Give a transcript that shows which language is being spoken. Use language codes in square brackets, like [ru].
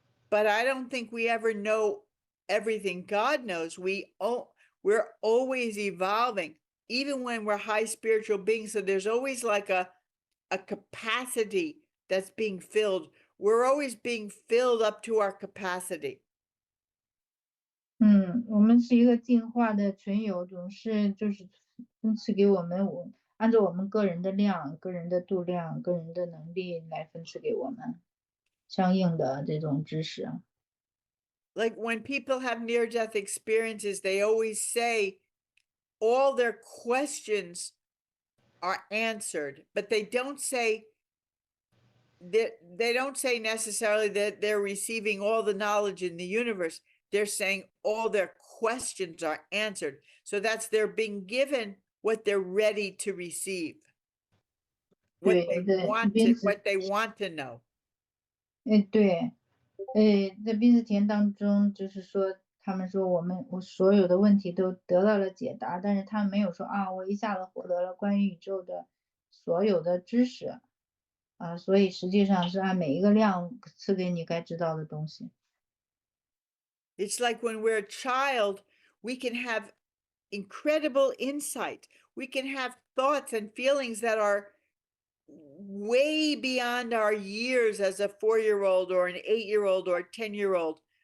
[en] But I don't think we ever know everything God knows. We're always evolving, even when we're high spiritual beings. So there's always like a capacity that's being filled. We're always being filled up to our capacity. [zh] 我们是一个进化的存有，总是就是分赐给我们，按照我们个人的量、个人的度量、个人的能力来分赐给我们相应的这种知识。 [en] Like when people have near-death experiences, they always say all their questions are answered, but they don't say necessarily that they're receiving all the knowledge in the universe. They're saying all their questions are answered. So they're being given what they're ready to receive. What they want to know. [zh] 对，在濒死体验当中，就是说，他们说我所有的问题都得到了解答，但是他们没有说啊，我一下子获得了关于宇宙的所有的知识，所以实际上是按每一个量赐给你该知道的东西。 [en] It's like when we're a child, we can have incredible insight. We can have thoughts and feelings that are way beyond our years as a 4-year-old or an 8-year-old or a 10-year-old.